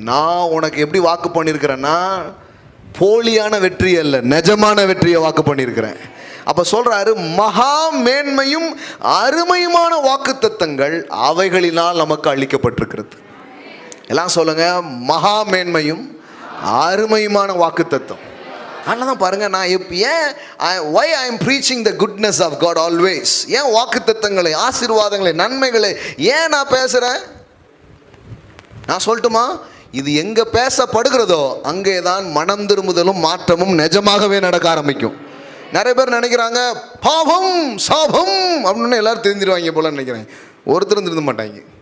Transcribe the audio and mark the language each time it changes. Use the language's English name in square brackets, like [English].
[Tamil] நான் உனக்கு எப்படி வாக்கு பண்ணியிருக்கிறேன்னா, போலியான வெற்றி அல்ல, நிஜமான வெற்றியை வாக்கு பண்ணியிருக்கிறேன். அப்ப சொல்றாரு, மகா மேன்மையும் அருமையுமான வாக்குத்தத்தங்கள் அவைகளினால் நமக்கு அளிக்கப்பட்டிருக்கிறது. எல்லாம் சொல்லுங்க, மகா மேன்மையும் அருமையுமான வாக்குத்தத்தம். அதனால தான் பாருங்க, நான் [English] why I am preaching the goodness of God always. [Tamil] ஏன் வாக்குத்தத்தங்களை, ஆசீர்வாதங்களை, நன்மைகளை ஏன் நான் பேசுறேன்? நான் சொல்லட்டுமா? இது எங்க பேசப்படுகிறதோ அங்கே தான் மனம் திரும்புதலும் மாற்றமும் நிஜமாகவே நடக்க ஆரம்பிக்கும். நிறைய பேர் நினைக்கிறாங்க பாவம் சாபம் அப்படின்னு எல்லாரும் தெரிஞ்சிருவாங்க போல நினைக்கிறாங்க. ஒருத்தரும் திருந்த மாட்டாங்க.